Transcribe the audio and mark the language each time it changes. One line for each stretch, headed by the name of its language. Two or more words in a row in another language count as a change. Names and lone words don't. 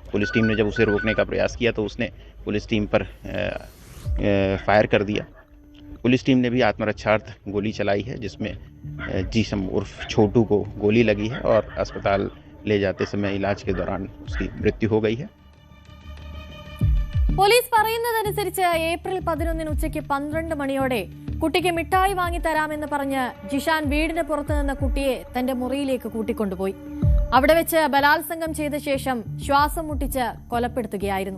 Hindi: पुलिस टीम ने जब उसे रोकने का प्रयास किया तो उसने पुलिस टीम पर फायर कर दिया। पुलिस टीम ने भी आत्मरक्षार्थ गोली चलाई है, जिसमें जीसम उर्फ छोटू को गोली लगी है और अस्पताल ले जाते समय इलाज के दौरान उसकी मृत्यु हो गई है।
Malayalam: പോലീസ് പറയുന്നതനുസരിച്ച് ഏപ്രിൽ 11 ഉച്ചയ്ക്ക് 12 മണിയോടെ കുട്ടിക്ക് മിഠായി വാങ്ങി തരാമെന്ന് പറഞ്ഞ് ജിഷാൻ വീടിന് പുറത്തുനിന്ന കുട്ടിയെ തന്റെ മുറിയിലേക്ക് കൂട്ടിക്കൊണ്ടുപോയി. അവിടെ വെച്ച് ബലാത്സംഗം ചെയ്ത ശേഷം ശ്വാസം മുട്ടിച്ച് കൊലപ്പെടുത്തുകയായിരുന്നു.